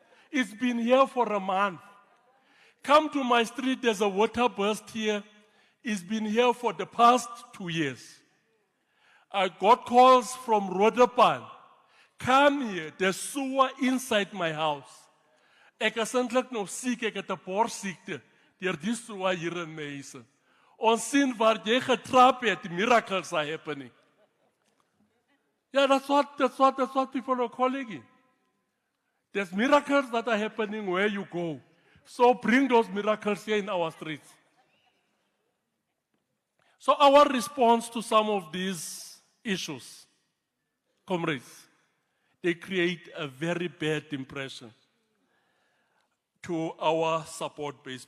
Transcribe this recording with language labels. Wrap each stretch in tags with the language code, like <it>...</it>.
<en>It's been here for a month. Come to my street, there's a water burst here. It's been here for the past 2 years. I got calls from Rodepan. Come here, there's sewer inside my house.</en> <af>Ek is eintlik nog siek, ek het 'n borsiekte deur die sewer hier in my huis. Ons sien waar jy getrap het,</af> <en>miracles are happening. Yeah, that's what people are calling it. There's miracles that are happening where you go. So bring those miracles here in our streets. So our response to some of these issues, comrades, they create a very bad impression to our support base.</en>